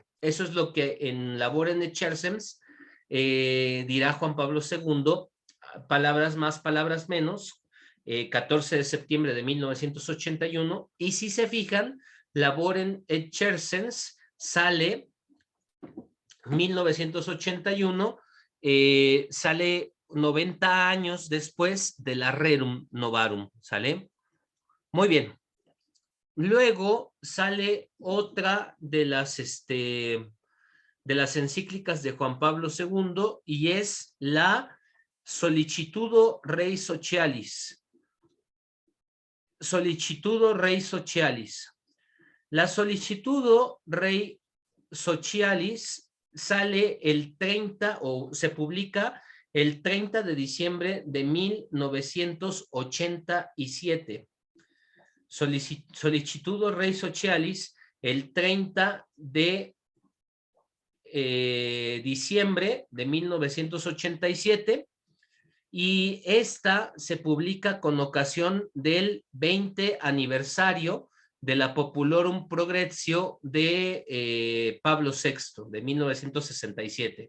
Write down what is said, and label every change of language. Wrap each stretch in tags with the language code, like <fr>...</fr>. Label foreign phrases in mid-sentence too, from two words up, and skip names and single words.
<es>Eso es lo que en Laborem Exercens dirá Juan Pablo II, palabras más, palabras menos, 14 de septiembre de 1981, y si se fijan, Laborem Exercens sale 1981, sale 90 años después de la Rerum Novarum, ¿sale? Muy bien. Luego sale otra de las encíclicas de Juan Pablo II y es la Sollicitudo Rei Socialis. Sollicitudo Rei Socialis. La Sollicitudo Rei Socialis sale el 30 o se publica el 30 de diciembre de 1987. Sollicitudo Rei Socialis el 30 de diciembre de 1987 y esta se publica con ocasión del 20 aniversario de la Populorum Progressio de Pablo VI, de 1967.</es>